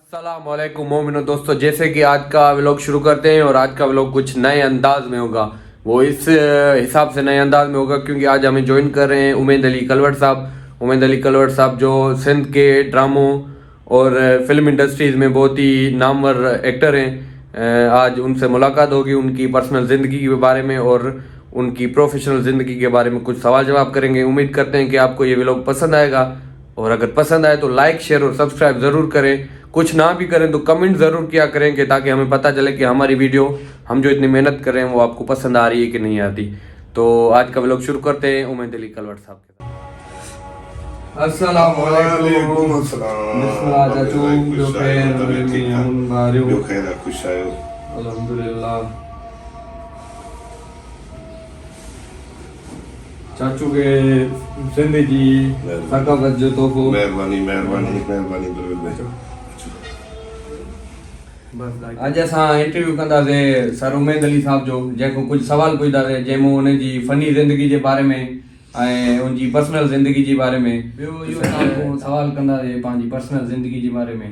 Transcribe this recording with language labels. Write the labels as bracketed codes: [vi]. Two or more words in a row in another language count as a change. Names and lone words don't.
[ur] السلام علیکم مومنو دوستوں، جیسے کہ آج کا ولاگ شروع کرتے ہیں اور آج کا ولاگ کچھ نئے انداز میں ہوگا. وہ اس حساب سے نئے انداز میں ہوگا کیونکہ آج ہمیں جوائن کر رہے ہیں امید علی کلوڑ صاحب. امید علی کلوڑ صاحب جو سندھ کے ڈراموں اور [en] film industries [ur] میں بہت ہی نامور ایکٹر ہیں. آج ان سے ملاقات ہوگی، ان کی پرسنل زندگی کے بارے میں اور ان کی پروفیشنل زندگی کے بارے میں کچھ سوال جواب کریں گے. امید کرتے ہیں کہ آپ کو یہ ولاگ پسند آئے گا اور اگر پسند آئے تو [en] like share [ur] اور سبسکرائب ضرور کریں. کچھ نہ بھی کریں تو کمنٹ ضرور کیا کریں کہ تاکہ ہمیں پتا چلے کہ ہماری ویڈیو ہم جو اتنی محنت کر رہے ہیں وہ آپ کو پسند آ رہی ہے کہ نہیں آتی. تو آج کا ولاگ شروع کرتے ہیں امید علی کلوڑ صاحب کے ساتھ. [ar] السلام علیکم. [sd] बिस्मिल्लाह चाचू, जो खैर खुश आयो अल्हम्दुलिल्लाह। चाचू के सिंधी जी सकावत जो तो को मेहरबानी बरकत। अॼु असां इंटरव्यू कंदासीं सर उमेद अली साहब जो, जंहिंखां कुझु सवाल पुछंदासीं जंहिंमें उनजी फ़नी ज़िंदगी जे बारे में ऐं उनजी पर्सनल ज़िंदगी जे बारे में। ॿियो इहो तव्हांखां सवाल कंदासीं पंहिंजी पर्सनल ज़िंदगी जे बारे में।